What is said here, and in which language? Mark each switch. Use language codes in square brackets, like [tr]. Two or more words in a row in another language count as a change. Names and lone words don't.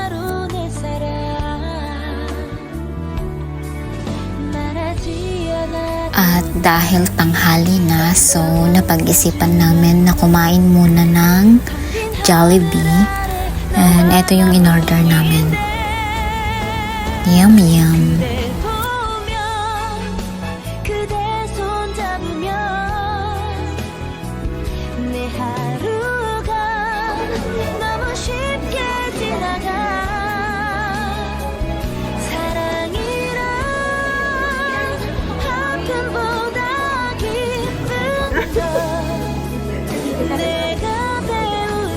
[tl] At dahil tanghali na, so napag-isipan namin na kumain muna ng Jollibee. And ito yung in-order namin. Yum yum. [ko] 그대 손 잡으며 내 하루가 너무 쉽게 지나가 사랑이란 아픔보다 기쁜 것 내가 배운